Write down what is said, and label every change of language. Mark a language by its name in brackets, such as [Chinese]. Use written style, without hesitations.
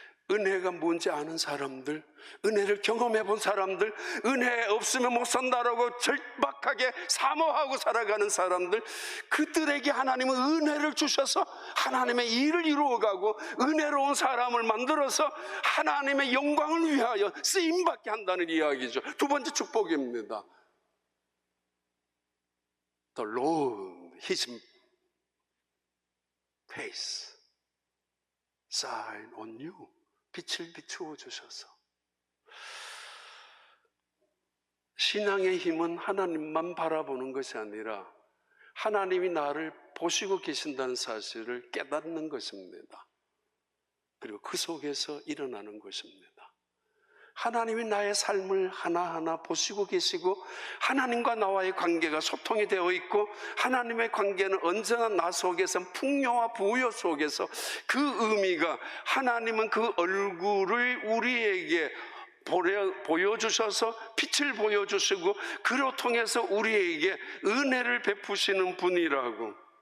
[Korean] 은혜가 뭔지 아는 사람들, 은혜를 경험해 본 사람들, 은혜 없으면 못 산다라고 절박하게 사모하고 살아가는 사람들, 그들에게 하나님은 은혜를 주셔서 하나님의 일을 이루어가고 은혜로운 사람을 만들어서 하나님의 영광을 위하여 쓰임받게 한다는 이야기죠. 두 번째 축복입니다. [English] The Lord, His face shine on you. [Korean] 빛을 비추어 주셔서. 신앙의 힘은 하나님만 바라보는 것이 아니라 하나님이 나를 보시고 계신다는 사실을 깨닫는 것입니다. 그리고 그 속에서 일어나는 것입니다. 하나님이 나의 삶을 하나하나 보시고 계시고 하나님과 나와의 관계가 소통이 되어 있고 하나님의 관계는 언제나 나 속에서 풍요와 부여 속에서 그 의미가 하나님은 그 얼굴을 우리에게 보여주셔서 빛을 보여주시고 그로 통해서 우리에게 은혜를 베푸시는 분이라고.